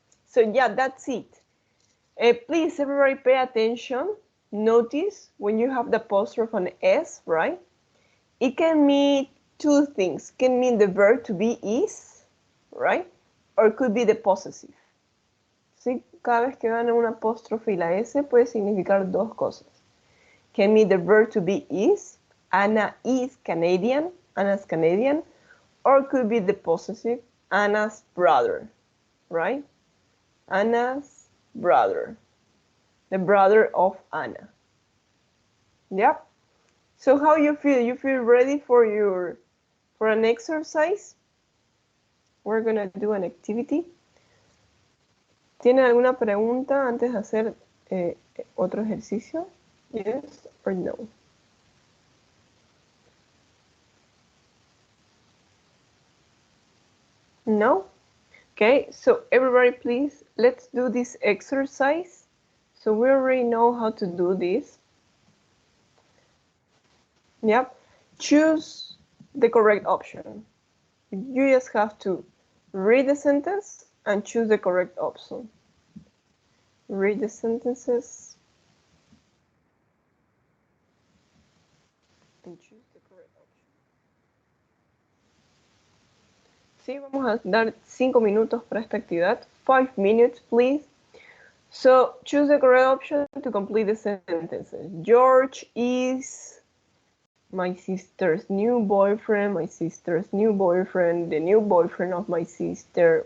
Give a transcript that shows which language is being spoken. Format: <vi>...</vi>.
<en>So yeah, that's it. Please, everybody pay attention. Notice when you have the apostrophe on S, right? It can mean two things. It can mean the verb to be is, right? Or it could be the possessive.</en> <es>¿Sí? Cada vez que vean una apóstrofe y la S puede significar dos cosas.</es> <en>Can mean the verb to be is. Anna is Canadian. Anna's Canadian. Or it could be the possessive. Anna's brother, right? Anna's brother. The brother of Anna. Yep. So how you feel? You feel ready for an exercise? We're gonna do an activity.</en> <es>¿Tienen alguna pregunta antes de hacer otro ejercicio?</es> <en>Yes or no? No? Okay, so everybody please, let's do this exercise. So we already know how to do this. Yep. Choose the correct option. You just have to read the sentence and choose the correct option. Read the sentences and choose the correct option.</en> <es>Sí, vamos a dar 5 minutos para esta actividad.</es> <en>5 minutes, please. So choose the correct option to complete the sentences. George is my sister's new boyfriend, my sister's new boyfriend, the new boyfriend of my sister.</en>